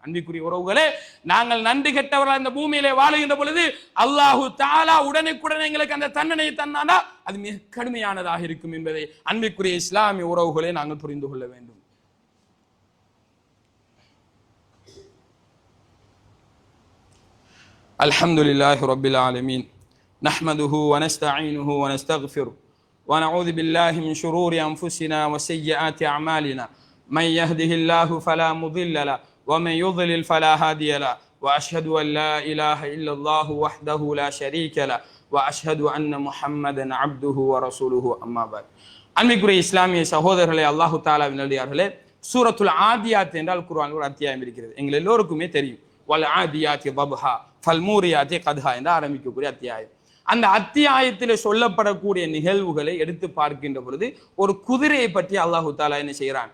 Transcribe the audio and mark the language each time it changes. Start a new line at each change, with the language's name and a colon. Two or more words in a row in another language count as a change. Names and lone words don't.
Tamil: அன்பிற்குரிய உறவுகளே, நாங்கள் நன்றி கெட்டவர்கள் இந்த பூமியிலே வாழுகின்ற பொழுது
Arabic: الله تعالى
Tamil: உடனுக்குடன் எங்களுக்கு அந்த தண்டனையை தந்தானா அது மிக கடுமையானதாக இருக்கும் என்பதை அன்பிற்குரிய இஸ்லாமிய உறவுகளை நாங்கள் புரிந்து கொள்ள வேண்டும்.
Arabic: الحمد لله رب العالمين، نحمده ونستعينه ونستغفره ونعوذ بالله من شرور أنفسنا وسيئات أعمالنا من يهده الله فلا مضل له ومن يضلل فلا هادي له وأشهد أن لا إله إلا الله وحده لا شريك له وأشهد أن محمدا عبده ورسوله أما بعد.
Tamil: அன்பிற்குரிய இஸ்லாமிய சகோதரர்களே,
Arabic: الله تعالى
Tamil: நல்லடியார்களே, சூரத்துல் ஆதியாத் என்றால் குர்ஆனில் ஒரு அத்தியாயம் இருக்கிறது. எங்கள் எல்லோருக்குமே தெரியும்.
Arabic: والعاديات ضبحا فالموريات قدحا
Tamil: என்று ஆரம்பிக்கக்கூடிய அத்தியாயம். அந்த அத்தியாயத்தில் சொல்லப்படக்கூடிய நிகழ்வுகளை எடுத்து பார்க்கின்ற பொழுது ஒரு குதிரையை பற்றி
Arabic: الله تعالى
Tamil: என்ன செய்கிறான்?